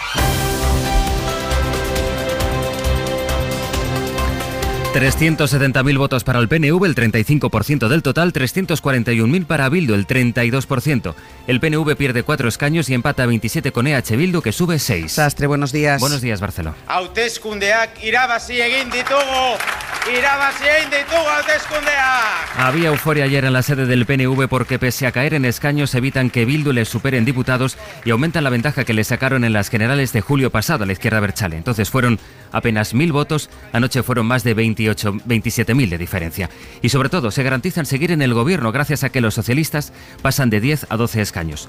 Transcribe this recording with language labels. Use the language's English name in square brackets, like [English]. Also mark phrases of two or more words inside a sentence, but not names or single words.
[Spanish] ...370.000 votos para el PNV, el 35% del total, 341.000 para Bildu, el 32%. El PNV pierde 4 escaños y empata 27 con EH Bildu, que sube 6. Sastre, buenos días. Buenos días, Barceló. [Basque] Hauteskundeak irabazi egin ditugu! ¡Irabazi egin ditugu hauteskundeak! [Spanish] Había euforia ayer en la sede del PNV porque pese a caer en escaños evitan que Bildu les supere en diputados y aumentan la ventaja que le sacaron en las generales de julio pasado a la izquierda abertzale. Entonces fueron apenas 1.000 votos, anoche fueron más de 27.000 de diferencia. Y sobre todo se garantizan seguir en el gobierno gracias a que los socialistas pasan de 10 a 12 escaños.